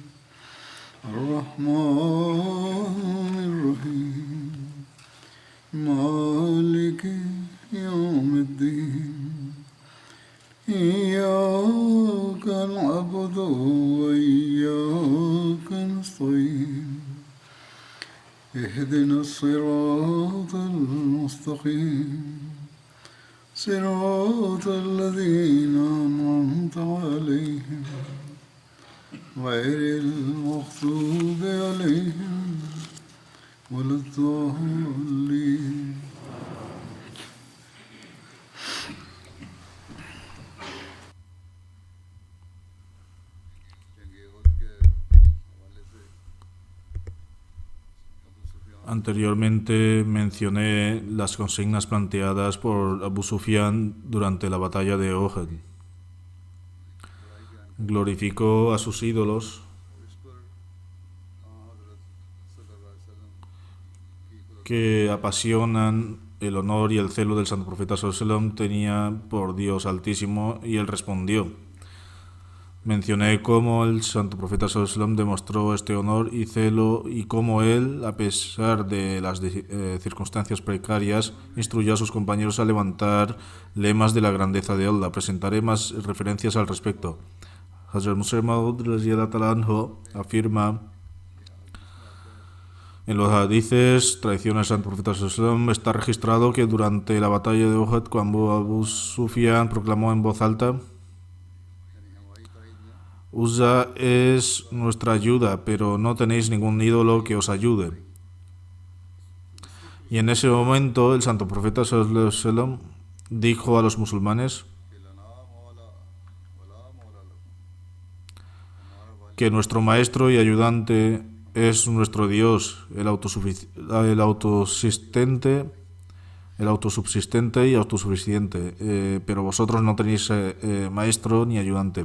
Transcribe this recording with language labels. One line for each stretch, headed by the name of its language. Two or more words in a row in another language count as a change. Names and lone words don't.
Arabic: الرحمن الرحيم مالك يوم الدين إياك نعبد وإياك نستعين اهدنا الصراط المستقيم صراط الذين أنعمت عليهم غير المغضوب عليهم ولا الضالين.
Spanish: Anteriormente mencioné las consignas planteadas por Abu Sufyan durante la batalla de Uhud. Glorificó a sus ídolos que apasionan el honor y el celo del Santo Profeta
Arabic: صلى الله عليه وسلم
Spanish: tenía por Dios Altísimo, y él respondió. Mencioné cómo el Santo Profeta
Arabic: صلى الله عليه وسلم
Spanish: demostró este honor y celo, y cómo él, a pesar de las circunstancias precarias, instruyó a sus compañeros a levantar lemas de la grandeza de Allah. Presentaré más referencias al respecto. Hazrat Muslim Maud
Arabic: رضي الله عنه
Spanish: afirma en los hadices, tradición del Santo Profeta
Arabic: صلى الله عليه وسلم,
Spanish: está registrado que durante la batalla de Uhud, cuando Abu Sufyan proclamó en voz alta: Uzza es nuestra ayuda, pero no tenéis ningún ídolo que os ayude. Y en ese momento el Santo Profeta
Arabic: صلى الله عليه وسلم
Spanish: dijo a los musulmanes que nuestro maestro y ayudante es nuestro Dios, el autosubsistente y autosuficiente, pero vosotros no tenéis maestro ni ayudante.